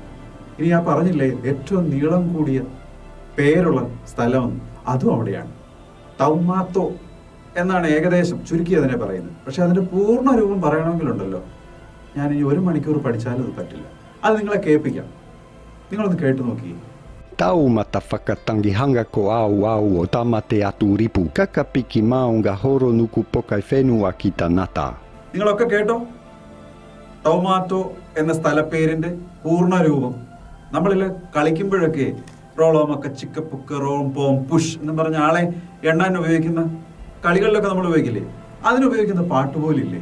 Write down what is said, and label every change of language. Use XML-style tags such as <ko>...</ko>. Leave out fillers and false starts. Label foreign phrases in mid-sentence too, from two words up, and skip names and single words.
<ml>ഇനി ഞാൻ പറഞ്ഞില്ലേ ഏറ്റവും നീളം കൂടിയ പേരുള്ള സ്ഥലം, അതും അവിടെയാണ്. തൗമാത്തോ എന്നാണ് ഏകദേശം ചുരുക്കി അതിനെ പറയുന്നത്. പക്ഷെ അതിന്റെ പൂർണ്ണ രൂപം പറയണമെങ്കിലുണ്ടല്ലോ, ഞാൻ ഇനി 1 മണിക്കൂർ പഠിച്ചാലും അത് പറ്റില്ല. അത് നിങ്ങളെ കേൾപ്പിക്കാം. നിങ്ങളൊന്ന് കേട്ടു നോക്കി.</ml> <mi>Taumata whakatangihanga ko au o tamate aturipu kakapiki maunga horo nuku pokai whenua ki tanata.</mi> <ml>നിങ്ങളൊക്കെ കേട്ടോ? ടൊമാറ്റോ എന്ന സ്ഥലപ്പേരിന്റെ പൂർണ്ണ രൂപം. നമ്മളിൽ കളിക്കുമ്പോഴൊക്കെ റോളോമൊക്കെ ചിക്കപ്പുക്ക് റോം പോം പുഷ് എന്ന് പറഞ്ഞ ആളെ എണ്ണാൻ ഉപയോഗിക്കുന്ന കളികളിലൊക്കെ നമ്മൾ ഉപയോഗിക്കില്ലേ, അതിനുപയോഗിക്കുന്ന പാട്ട് പോലില്ലേ.</ml>